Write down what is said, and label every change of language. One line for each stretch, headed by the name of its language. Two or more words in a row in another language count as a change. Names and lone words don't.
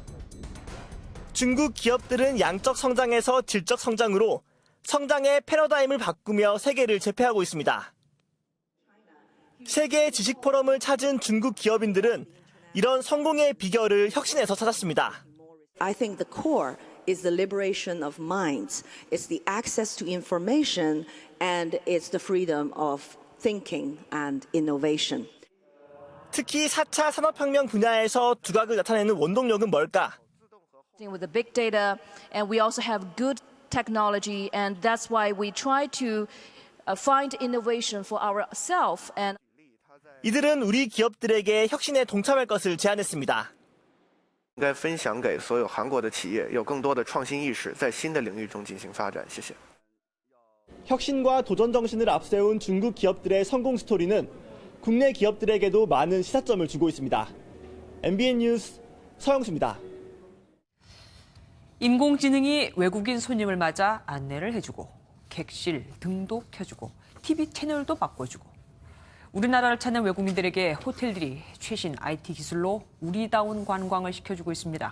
Korean: 중국 기업들은 양적 성장에서 질적 성장으로 성장의 패러다임을 바꾸며 세계를 제패하고 있습니다. 세계 지식 포럼을 찾은 중국 기업인들은 이런 성공의 비결을 혁신에서 찾았습니다.
English: I think the core is the liberation of minds. It's the access to information and it's the freedom of thinking and innovation.
Korean: 특히 4차 산업혁명 분야에서 두각을 나타내는 원동력은 뭘까?
English: With the big data, and we also have good technology, and that's why we try to find innovation for ourselves. And
Korean: 이들은 우리 기업들에게 혁신에 동참할 것을 제안했습니다.
Chinese: 应该分享给所有韩国的企业，有更多的创新意识，在新的领域中进行发展。谢谢。
Korean: 혁신과 도전 정신을 앞세운 중국 기업들의 성공 스토리는 국내 기업들에게도 많은 시사점을 주고 있습니다. MBN 뉴스 서영수입니다. 인공지능이 외국인 손님을 맞아 안내를 해주고 객실 등도 켜주고 TV 채널도 바꿔주고 우리나라를 찾는 외국인들에게 호텔들이 최신 IT 기술로 우리다운 관광을 시켜주고 있습니다.